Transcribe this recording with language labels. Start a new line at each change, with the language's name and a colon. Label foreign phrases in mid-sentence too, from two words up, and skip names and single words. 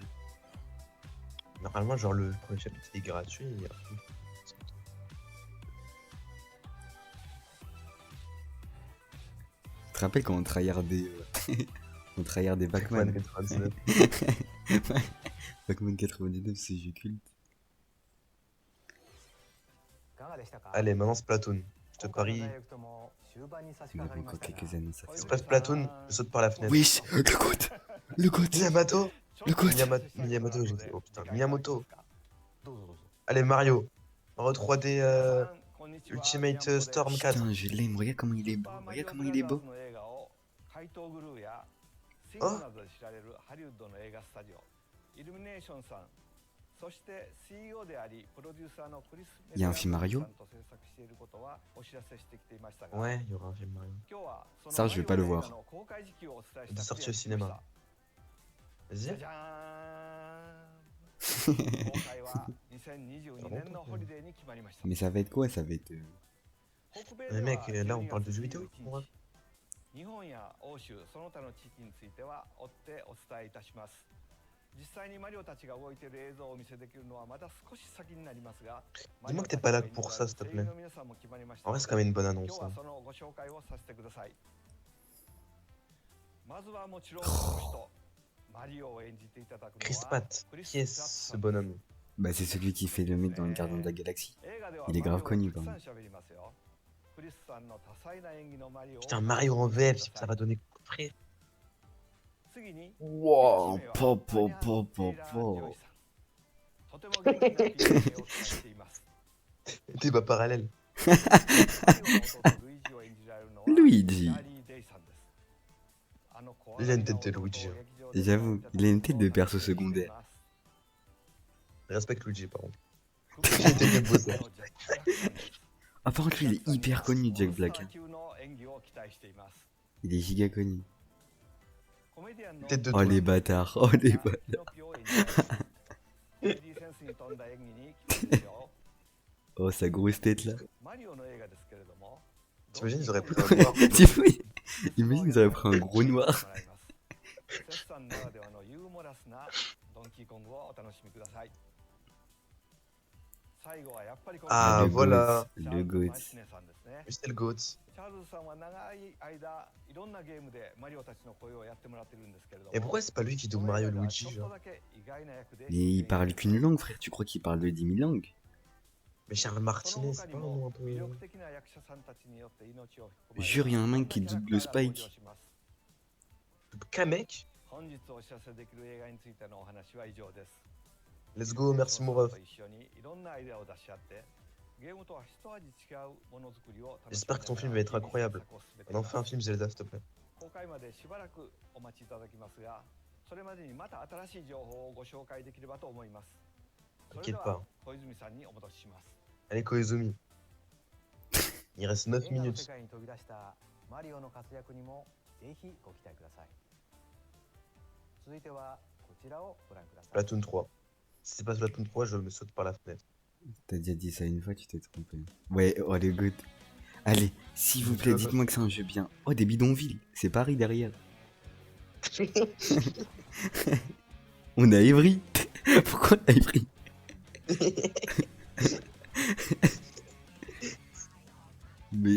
French: Normalement, genre, le premier chapitre est gratuit. Et... après, Tu te rappelles quand on tryhardait on tryhardait Pac-Man? 99. Pac-Man 99, c'est jeu culte.
Japanese: いかがでしたか？
French: Allez, maintenant Splatoon. Je te
Japanese: 今回の
French: parie.
Japanese: ダイレクトも終盤に差し
French: Il y en a
Japanese: 掛かりまし
French: encore
Japanese: たが
French: quelques années, ça fait. C'est pas Splatoon, je saute par la fenêtre. Wesh, le goat. Le goat. Miyamoto. Le goat. Miyamoto, j'ai dit. Oh putain, Miyamoto.
Japanese: どうぞどうぞ
French: Allez, Mario. En 3D
Japanese: 皆さんこんにちは
French: Ultimate Storm 4. Putain, je l'aime, regarde comment il est beau. Regarde comment il est beau.
Japanese: の映画を怪盗グルーやシンあグなどで知られるハリウッドの映画スタジオイルミネーションさんそして CEO でありプロデューサーのクリス・メ
French: Il y a un film Mario
Japanese: さんと制作していることはお知らせしてきていましたが
French: Ouais, il y aura un film Mario.
Japanese: 今日はその
French: Ça, je vais pas le
Japanese: マリオ
French: voir.
Japanese: 映画の公開時期をお伝えし
French: De
Japanese: たくて
French: sortie au cinéma.
Japanese: じゃ
French: Vas-y.
Japanese: じゃーん公開は2022年のホリデーに決まりました
French: Mais ça va être quoi? Ça va être.
Japanese: 北米
French: Mais
Japanese: で
French: mec,
Japanese: は
French: là on
Japanese: 12
French: parle de
Japanese: 月
French: jeux vidéo.
Japanese: 21
French: pour moi.
Japanese: 日本や欧州その他の地域については追ってお伝えいたします実際にマリオたちが動いている映像をお見せできるのはまだ少し先になりますが
French: Dis-moi que t'es pas là pour ça, s'il te plaît. En vrai, c'est quand même une bonne
Japanese: 今
French: annonce.
Japanese: 日は
French: Hein.
Japanese: そのご紹介をさせてくださいまずはもちろんこの人マリオを演じていただくの
French: Chris
Japanese: は
French: Pratt. Qui est ce bonhomme? Bah, c'est celui qui fait le mec dans le Gardien de la Galaxie.
Japanese: 映画では
French: Il est grave
Japanese: マリオ
French: connu,
Japanese: が
French: quand
Japanese: たくさん喋りますよクリスさんの多彩な演技のマリオを
French: Putain, Mario en VF, ça va donner frais.
Japanese: 次に
French: Wow,
Japanese: 1名は po, po, アニャ po, テ po, イラー・ジョ po. イさん。とても元気な PK を期待しています。
French: Débat parallèle.
Japanese: マリオの弟ルイージを演じられるのは
French: Luigi.
Japanese: チャーリー・デイさんです。あの怖が
French: Il a
Japanese: り
French: une
Japanese: な
French: tête de
Japanese: 弟を
French: Luigi.
Japanese: 劇場で
French: J'avoue, il a une tête de perso secondaire. Respecte Luigi, par contre. Il a une tête de Bowser. Ah, par contre, lui, il est hyper connu, Jack Black. hein. Il est giga connu. Tête de Oh, toi. les bâtards. Oh, les bâtards. Oh, sa grosse tête, là. T'imagines, ils auraient pris un noir. Tu vois, imagine, ils auraient pris un gros noir. Ah, le voilà. goat, le goat. Lui, c'était le GOAT.
Japanese: チャールズさんは長い間いろんなゲームでマリオたちの声をやってもらってるんですけれども
French: Et pourquoi c'est pas lui qui double Mario Luigi, genre? Mais il parle qu'une langue, frère. Tu crois qu'il parle de 10 000 langues? Mais Charles Martinet, c'est pas un nom un peu. Jure, y a un mec qui double Spike. Qu'un mec?
English: Let's go,
French: merci mon ref. J'espère que ton film va être incroyable. On en fait un film Zelda, s'il te plaît.
Japanese: 公開までしばらくお待ちいただきますが、それまでにまた新しい情報をご紹介できればと思います。それで
French: T'inquiète
Japanese: は
French: pas.
Japanese: 小泉さんにお戻しします。
French: Allez, Koizumi. Il reste 9
Japanese: 映画の世
French: minutes.
Japanese: 界に飛び出したマリオの活躍にもぜひご期待ください。続いてはこちらをご覧ください。
French: Splatoon 3. Si c'est pas Splatoon 3, je me saute par la fenêtre. T'as déjà dit ça une fois, tu t'es trompé. Ouais, oh, le goat. Allez, s'il vous plaît, dites-moi que c'est un jeu bien. Oh, des bidonvilles. C'est Paris derrière. On a Evry. Pourquoi on a Evry? Mais...